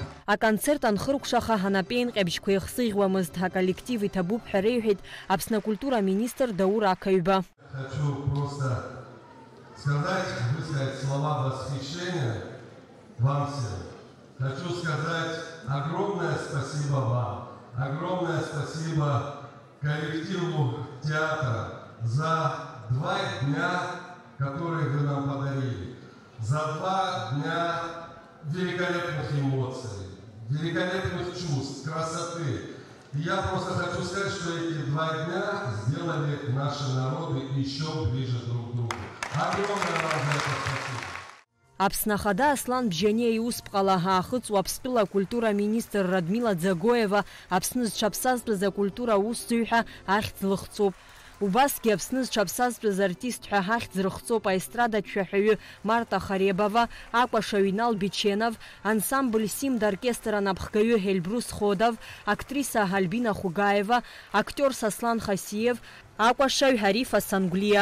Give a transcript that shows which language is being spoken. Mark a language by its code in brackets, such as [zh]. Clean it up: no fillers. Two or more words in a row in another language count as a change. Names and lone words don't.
[ab] Аконцерт анхыркәшаха ҳанапеинҟьабжьқәа ихсыӷьуамызт, аколлектив иҭабуп ҳәа реиҳәеит Аԥсны акультура-министр Даур Ақаҩба. [ru] Хочу просто высказать слова восхищения вам всем. Хочу сказать огромное спасибо вам, огромное спасибо коллективу театра за 2 дня, которые вы нам подарили, за 2 дня великолепных эмоций, великолепных чувств, красоты. И я просто хочу сказать, что эти 2 дня сделали наши народы еще ближе друг к другу. Огромное вам за это спасибо. [ab] Аԥсны ахада Аслан Бжьаниа иусԥҟала ҳаахыҵуа Аԥстәыла акультура-министр Радмила Ӡагоева Аԥсны зҽаԥсазтәыз акультура аусзуҩ ҳәа ахьӡ лыхҵоуп. Убасгьы Аԥсны зҽаԥсазтәыз артист ҳәа ҳахьӡ рыхҵоуп аестрадатә шәаҳәаҩы Марта Харебова, акәашаҩ Инал Биченов, ансамбль Симд оркестр анапхгаҩы Эльбрус Ходов, актриса Альбина Хугаева, актиор Саслан Хасиев, акәашаҩ Ҳарифа Сангәлиа.